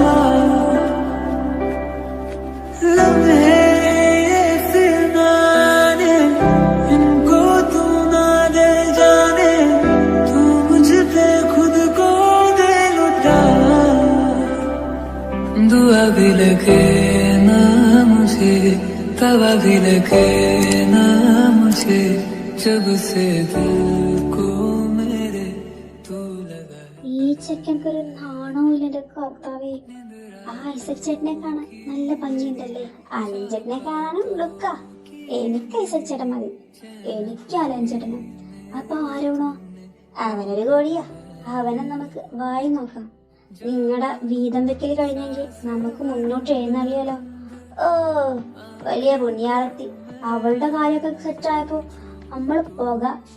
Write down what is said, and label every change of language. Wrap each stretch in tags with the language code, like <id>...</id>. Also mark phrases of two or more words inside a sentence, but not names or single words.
<hi>लम्हे ये फिर ना आने, इनको तू ना दे जाने, तू मुझ पे खुद को दे लुटा, दुआ भी लगे ना मुझे, तवा भी लगे ना मुझे, जब से दिल को मेरे तू लगा.</hi> <ml>ഈ ചെക്കൻക്കൊരു നാണവുമില്ല എന്റെ കർത്താവേ. ആ ഐസക് ചേട്ടനെ കാണാൻ നല്ല ഭംഗിയുണ്ടല്ലേ. അലൻ ചേട്ടനെ കാണാനും ലുക്കാ. എനിക്ക് ഐസക് ചേട്ടൻ മതി. എനിക്ക് അലൻ ചേട്ടനും. അപ്പൊ ആരോണോ? അവനൊരു കോഴിയാ. അവനെ നമുക്ക് വായി നോക്കാം. നിങ്ങളുടെ വീതം വെക്കൽ കഴിഞ്ഞെങ്കിൽ നമുക്ക് മുന്നോട്ട് എഴുന്നള്ളിയാലോ. ഓ വലിയ പുണ്യാളത്തി. അവളുടെ കാര്യമൊക്കെ സെറ്റായപ്പോ നമ്മൾ പോകാം.</ml>